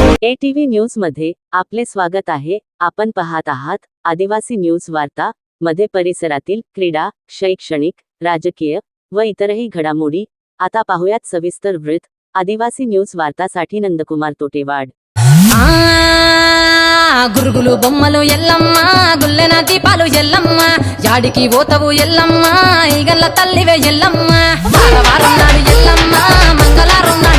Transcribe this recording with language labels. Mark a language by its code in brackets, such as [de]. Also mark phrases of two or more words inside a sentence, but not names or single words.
[mr] ATV न्यूज मध्ये आपले स्वागत आहे। आपण पाहत आहात आदिवासी न्यूज वार्ता मध्ये परिसरातील क्रीडा, शैक्षणिक, राजकीय व इतरही घडामोडी। आता पाहूयात सविस्तर वृत्त। आदिवासी न्यूज वार्तासाठी नंदकुमार तोटेवाड। [te] గురుగులు బొమ్మలు ఎల్లమ్మ గుల్లెన దీపాలు ఎల్లమ్మ యాడికి పోతవు ఎల్లమ్మ ఈగల్ల తల్లివే ఎల్లమ్మ వారవారం నాడు ఎల్లమ్మ మంగళవారం నాడు